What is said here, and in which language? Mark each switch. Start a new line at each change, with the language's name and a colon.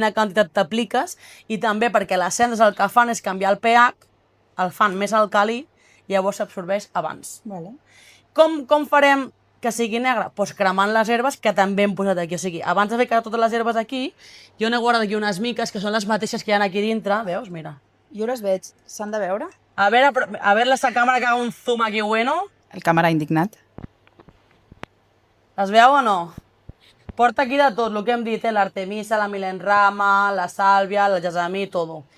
Catalan: quina quantitat t'apliques, i també perquè les cendres el que fan és canviar el pH, el fan més alcalí, i llavors s'absorbeix abans. Vale. Com farem que sigui negre? Doncs cremant les herbes que també hem posat aquí. O sigui, abans de ficar totes les herbes aquí, jo n'he guardat aquí unes miques que són les mateixes que hi ha aquí dintre. Veus? Mira. Jo les veig. S'han de veure?
Spanish: A ver esa cámara que haga un zoom aquí bueno.
Catalan: El càmera indignat. Les veu o no? Porta aquí de tot, el que hem dit, l'artemisa, la milenrama, la sàlvia, el gessamí, tot.